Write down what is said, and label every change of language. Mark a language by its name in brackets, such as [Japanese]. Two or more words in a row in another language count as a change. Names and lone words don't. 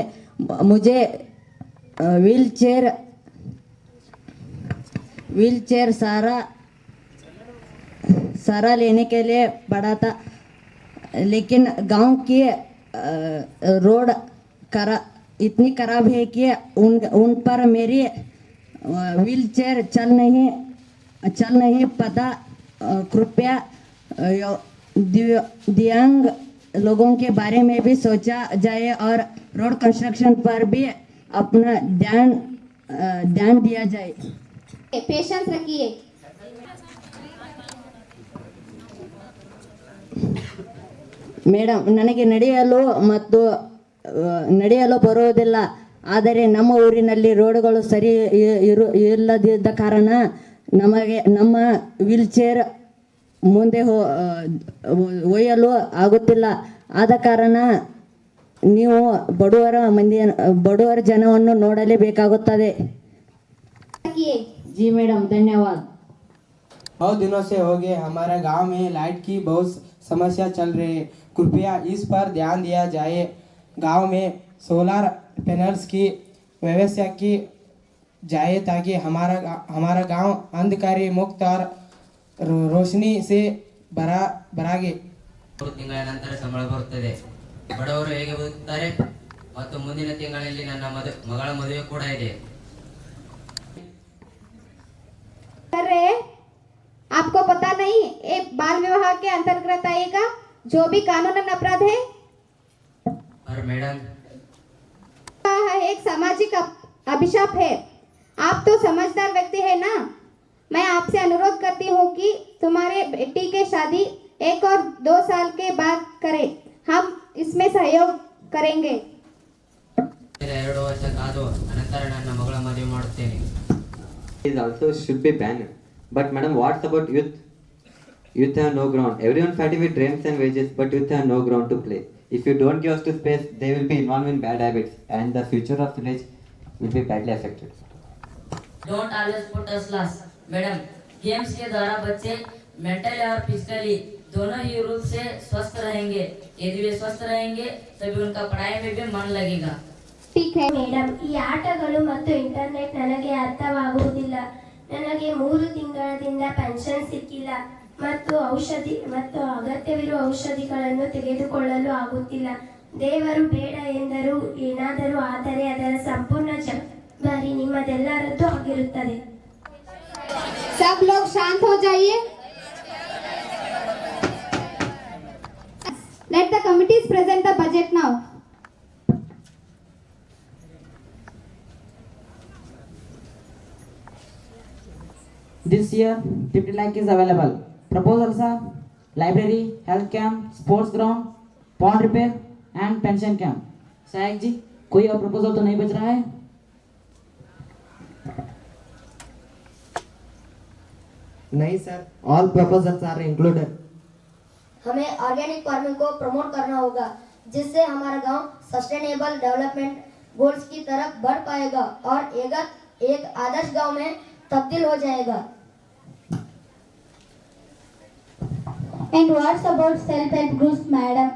[Hindi] मुझे [English] wheel chair [Hindi] सहारा लेने के लिए पड़ा था, लेकिन गांव की रोड इतनी खराब है कि उन पर मेरी [English] wheel chair [Hindi] चल नहीं पता. कृपया दिव्यांग लोगों के बारे में भी सोचा जाए और [English] road construction [Hindi] पर भी अपना ध्यान दिया जाए. पेशेंस रखिए. [Kannada] ಮೇಡಮ್, ನನಗೆ ನಡೆಯಲು ಬರುವುದಿಲ್ಲ. ಆದರೆ ನಮ್ಮ ಊರಿನಲ್ಲಿ ರೋಡ್ಗಳು ಸರಿ ಇಲ್ಲದಿದ್ದ ಕಾರಣ ನಮ್ಮ [English] wheel chair [Kannada] ಮುಂದೆ ಒಯ್ಯಲು ಆಗುತ್ತಿಲ್ಲ. ಆದ ಕಾರಣ ನೀವು ಬಡವರ ಜನವನ್ನು ನೋಡಲೇಬೇಕಾಗುತ್ತದೆ. [Hindi] जी मैडम, धन्यवाद. बहुत दिनों से हो गए हमारे गांव में लाइट की बहुत समस्या चल रही है. कृपया इस पर ध्यान दिया जाए. गांव में [English] solar panels [Hindi] की व्यवस्था की जाए ताकि हमारा गांव अंधकारी मुक्त और रोशनी से भरागे. [Kannada] 3 ತಿಂಗಳ ನಂತರ ಸಂಬಳ ಬರುತ್ತದೆ. ಬಡವರು ಹೇಗೆ ಬದುಕುತ್ತಾರೆ? ಮತ್ತು ಮುಂದಿನ ತಿಂಗಳಲ್ಲಿ ನನ್ನ ಮಗಳ ಮದುವೆ ಕೂಡ ಇದೆ. [Hindi] आपको पता नहीं ये बाल विवाह के अंतर्गत आएगा, जो भी कानूनन अपराध है. और मैडम, एक सामाजिक अभिशाप है. आप तो समझदार व्यक्ति है ना. मैं आपसे अनुरोध करती हूँ कि तुम्हारे बेटी के शादी 1 और 2 साल के बाद करें. हम इसमें सहयोग करेंगे. [Kannada] 2 ವರ್ಷ ಕಾದು ಅನಂತರ ನನ್ನ ಮಗಳ ಮದುವೆ ಮಾಡುತ್ತೇನೆ. [English] It also should be banned. But madam, what about youth? Youth have no ground. Everyone fighting with rents and wages, but youth have no ground to play. If you don't give us to space, they will be involved in bad habits, and the future of village will be badly affected. Don't always put us last, [Hindi] मैडम. गेम्स के द्वारा बच्चे मेंटली और फिजिकली दोनों ही रूप से स्वस्थ रहेंगे. यदि वे स्वस्थ रहेंगे तभी उनका पढ़ाई में भी मन लगेगा. ठीक है [Kannada] ಮೇಡಮ್, ಈ ಆಟಗಳು ಮತ್ತು ಇಂಟರ್ನೆಟ್ ನನಗೆ ಅರ್ಥವಾಗುವುದಿಲ್ಲ. ನನಗೆ 3 ತಿಂಗಳಿಂದ ಪೆನ್ಷನ್ ಸಿಕ್ಕಿಲ್ಲ ಮತ್ತು ಅಗತ್ಯವಿರುವ ಔಷಧಿಗಳನ್ನು ತೆಗೆದುಕೊಳ್ಳಲು ಆಗುತ್ತಿಲ್ಲ. ದೇವರು ಬೇಡ ಎಂದರೂ ಏನಾದರೂ ಆದರೆ ಅದರ ಸಂಪೂರ್ಣ ಜವಾಬ್ದಾರಿ ನಿಮ್ಮದೆಲ್ಲರದ್ದು ಆಗಿರುತ್ತದೆ. [Hindi] सब लोग शांत हो जाइए. [English] Let the committees present the budget now. This year, 50 lakh is available. Proposals are library, health camp, sports ground, pond repair and pension camp. [Hindi] सहायक जी, कोई और प्रपोजल तो नहीं बच रहा है? नहीं सर, [English] all proposals are included. [Hindi] हमें [English] organic farming [Hindi] को प्रमोट करना होगा, जिससे हमारा गांव [English] sustainable development goals [Hindi] की तरफ बढ़ पाएगा और एक आदर्श गांव में तब्दील हो जाएगा. [English] And what's about self-help groups, madam?